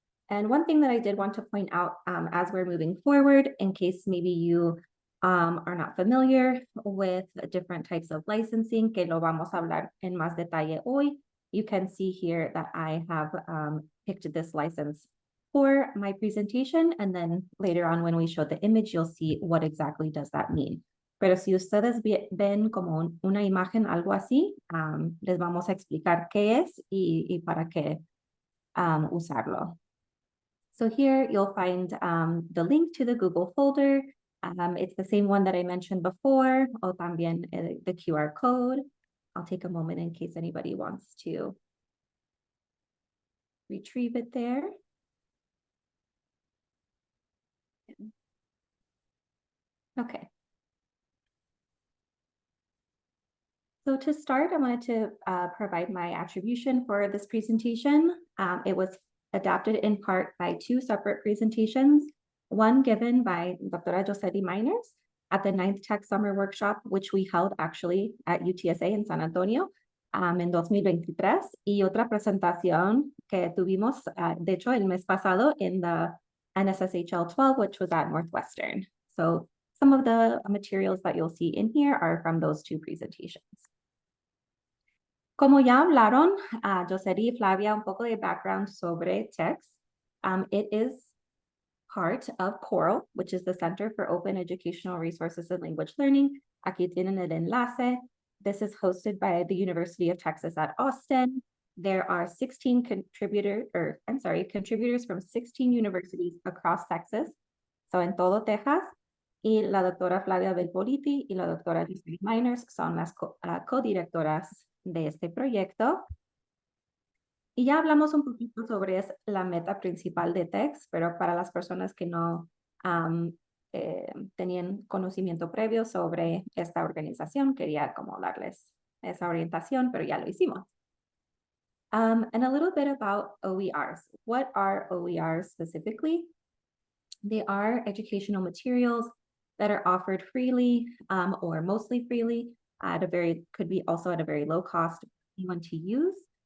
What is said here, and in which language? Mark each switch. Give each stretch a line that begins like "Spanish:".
English: And one thing that I did want to point out as we're moving forward, in case maybe you are not familiar with different types of licensing,
Spanish: que lo vamos a hablar en más detalle hoy,
English: you can see here that I have picked this license for my presentation, and then later on when we show the image, you'll see what exactly does that mean.
Spanish: Pero si ustedes ven como una imagen, algo así, les vamos a explicar qué es y para qué usarlo.
English: So here you'll find the link to the Google folder. It's the same one that I mentioned before,
Spanish: o también
English: the QR code. I'll take a moment in case anybody wants to retrieve it there. Okay. So to start, I wanted to provide my attribution for this presentation. It was adapted in part by two separate presentations, one given by Dr. Joseli Miners at the 9th Tech Summer Workshop, which we held actually at UTSA in San Antonio
Spanish: en 2023, y otra presentación que tuvimos, de hecho, el mes pasado
English: in the NSSHL 12, which was at Northwestern. So some of the materials that you'll see in here are from those two presentations.
Spanish: Como ya hablaron, Joseli y Flavia, un poco de background sobre TEX.
English: It is part of CORAL, which is the Center for Open Educational Resources and Language Learning.
Spanish: Aquí tienen el enlace.
English: This is hosted by the University of Texas at Austin. There are contributors from 16 universities across Texas, so
Spanish: en todo Texas. Y la doctora Flavia Belpoliti y la doctora Joseli Miners son las co-directoras de este proyecto. Y ya hablamos un poquito sobre la meta principal de TEX, pero para las personas que no tenían conocimiento previo sobre esta organización, quería como darles esa orientación, pero ya lo hicimos.
English: And a little bit about OERs. What are OERs specifically? They are educational materials that are offered freely or mostly freely could be also at a very low cost for anyone to use.